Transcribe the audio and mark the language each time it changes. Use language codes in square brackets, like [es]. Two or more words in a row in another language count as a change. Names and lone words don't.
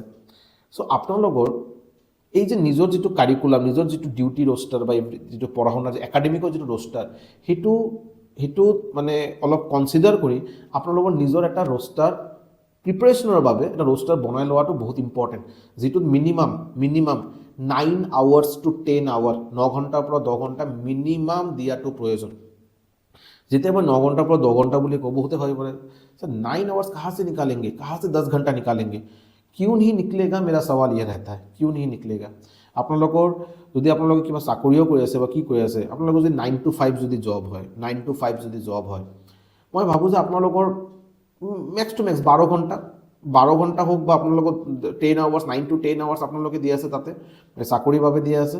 [as] চ' আপোনালোকৰ এই যে নিজৰ যিটো কাৰিকুলাম, নিজৰ যিটো [en] duty roster [as] বা যিটো পঢ়া শুনাৰ যে একাডেমিকৰ যিটো ৰোষ্টাৰ, সেইটো মানে অলপ কনচিডাৰ কৰি আপোনালোকৰ নিজৰ এটা ৰোষ্টাৰ প্ৰিপাৰেশ্যনৰ বাবে এটা ৰোষ্টাৰ বনাই লোৱাটো বহুত ইম্পৰ্টেণ্ট, যিটোত মিনিমাম [en] 9 hours to 10 hours, [as] 9 ঘণ্টাৰ পৰা 10 ঘণ্টা মিনিমাম দিয়াটো প্ৰয়োজন। [hi] जितने मैं 9 घंटा पर 2 घंटा बोले को बहुत भाई बोले सर 9 आवर्स कहाँ से निकालेंगे, कहाँ से 10 घंटा निकालेंगे, क्यों नहीं निकलेगा? मेरा सवाल ये रहता है, क्यों नहीं निकलेगा? [as] আপোনালোকৰ যদি আপোনালোকে কিবা চাকৰিও কৰি আছে বা কি কৰি আছে, আপোনালোকৰ যদি [en] 9 to 5 [as] যদি জব হয়, [en] 9 to 5 [as] যদি জব হয়, মই ভাবোঁ যে আপোনালোকৰ [en] max to max [as] 12 ঘণ্টা 12 ঘণ্টা হোক বা আপোনালোকক 10 আৱাৰ্ছ [en] 9 to 10 hours [as] আপোনালোকে দি আছে তাতে চাকৰিৰ বাবে দিয়া আছে।